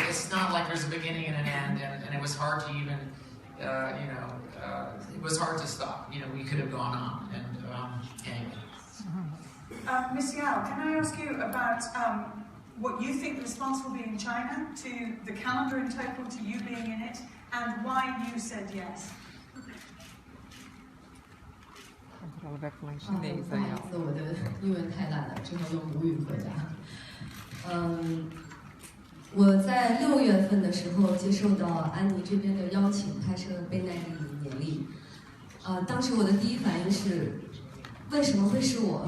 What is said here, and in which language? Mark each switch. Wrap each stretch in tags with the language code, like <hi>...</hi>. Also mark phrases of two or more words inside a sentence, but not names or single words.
<en>It's not like there's a beginning and an end, and it was hard to even, it was hard to stop. We could have gone on, and anyway. Ms. Yao, can I ask you about what you think the response will be in China to the calendar in total, to you being in it, and why you said yes?</en> <pt>Ela vai falar em chinês aí,</pt> <zh>不好意思，我的英文太烂了，只好用母语回答。我在6月份的时候接受到安妮这边的邀请，拍摄贝奈利年历。当时我的第一反应是，为什么会是我？</zh>